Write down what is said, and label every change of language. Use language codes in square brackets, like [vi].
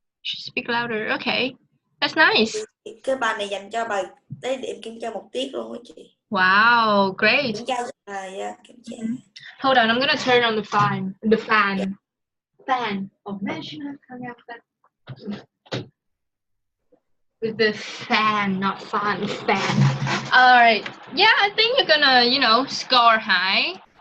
[en] Should speak louder. Okay. That's nice. [vi] Cái bài này dành cho bài lấy điểm kiểm tra một tiết luôn á chị. [en] Wow, great. [vi] Kiểm tra yeah, kiểm tra. [en] Hold on, I'm gonna turn on the fan. The fan. Yeah. Fan. Oh, man, should I turn off that? With the fan, not fan, fan. Alright. Yeah, I think you're gonna, score high.